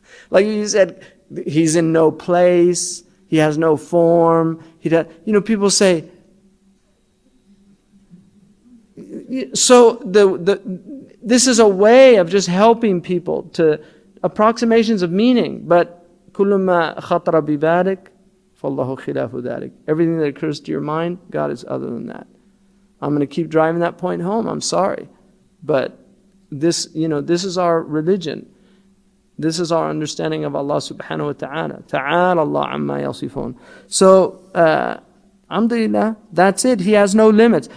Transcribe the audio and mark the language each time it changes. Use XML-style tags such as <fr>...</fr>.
<en>Like you said, He's in no place, He has no form. People say, so this is a way of just helping people to approximations of meaning. But</en> <ar>كُلُّ مَا خَطَرَ بِبَالِكَ فَاللَّهُ خِلَافُ ذَلِكَ.</ar> <en>Everything that occurs to your mind, God is other than that. I'm going to keep driving that point home. I'm sorry. But this is our religion. This is our understanding of Allah subhanahu wa ta'ala. Ta'ala Allah amma yasifun. So, alhamdulillah, that's it. He has no limits.</en>